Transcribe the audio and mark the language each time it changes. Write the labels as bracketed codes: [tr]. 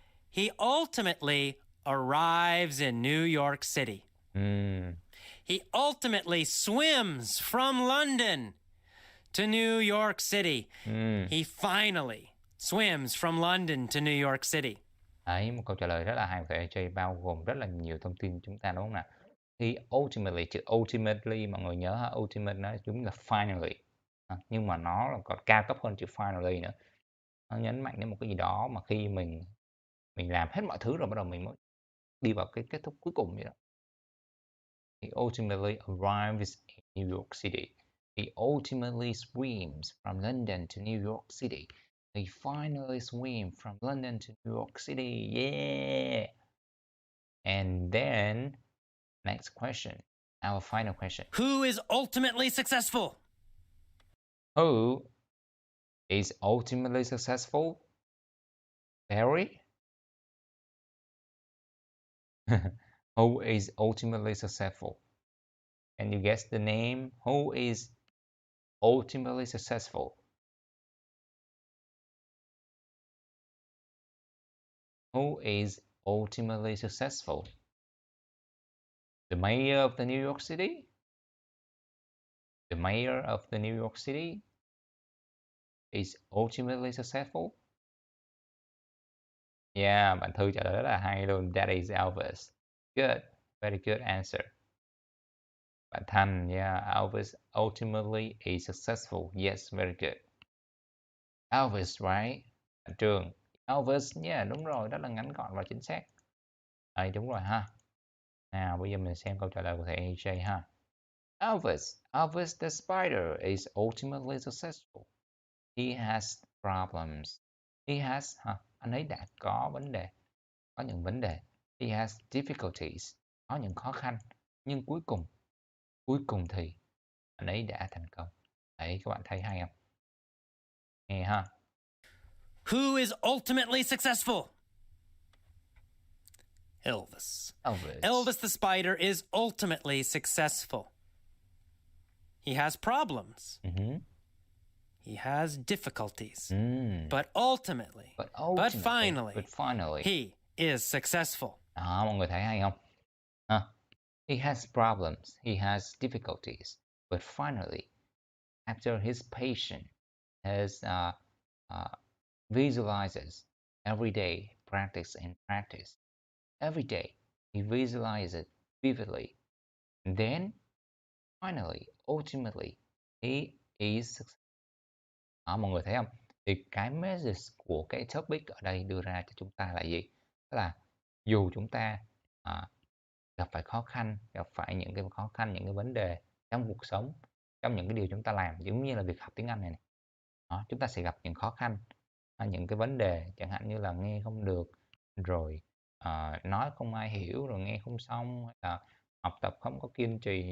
[en] He ultimately arrives in New York City. He ultimately swims from London to New York City. He finally swims from London to New York City. [vi] Đấy, một câu trả lời rất là hay của AJ, bao gồm rất là nhiều thông tin chúng ta đúng không nào? [en] He ultimately, [vi] chữ ultimately mọi người nhớ ha, ultimate nó đúng là finally. Nhưng mà nó còn cao cấp hơn chữ finally nữa. Nó nhấn mạnh đến một cái gì đó mà khi mình làm hết mọi thứ rồi bắt đầu mình mới đi vào cái kết thúc cuối cùng vậy đó. [en] He ultimately arrives in New York City. He ultimately swims from London to New York City. He finally swims from London to New York City. Yeah. And then, next question, our final question. Who is ultimately successful? Who is ultimately successful? Barry? Who is ultimately successful? Can you guess the name? Who is ultimately successful? Who is ultimately successful? The mayor of the New York City? The mayor of the New York City is ultimately successful? [vi] Yeah, bạn Thư trả lời rất là hay luôn. [en] That is Elvis. Good. Very good answer. Bạn Thành, yeah, Elvis ultimately is successful. Yes, very good. Elvis, right? [vi] Bạn Trường, Elvis, yeah, đúng rồi, rất là ngắn gọn và chính xác. Đúng rồi ha. Nào, bây giờ mình xem câu trả lời của thầy AJ ha. [en] Elvis the spider is ultimately successful. He has problems. He has, [vi] anh ấy đã có vấn đề, có những vấn đề. [en] He has difficulties, [vi] có những khó khăn. Nhưng cuối cùng thì anh ấy đã thành công. Đấy, các bạn thấy hay không? Nghe ha. [en] Who is ultimately successful? Elvis. Elvis the spider is ultimately successful. He has problems. He has difficulties. But ultimately, but finally, he is successful. [vi] Đó, mọi người thấy hay không? [en] He has problems, he has difficulties, but finally, after his patience, his visualizes every day, practice and practice. Every day, he visualizes vividly. And then, finally, ultimately, he is successful. [vi] Đó, mọi người thấy không? Thì cái message của cái topic ở đây đưa ra cho chúng ta là gì? Tức là dù chúng ta gặp phải khó khăn, gặp phải những cái khó khăn, những cái vấn đề trong cuộc sống, trong những cái điều chúng ta làm, giống như là việc học tiếng Anh này. Đó, chúng ta sẽ gặp những khó khăn, những cái vấn đề chẳng hạn như là nghe không được, rồi nói không ai hiểu, rồi nghe không xong, hay là học tập không có kiên trì.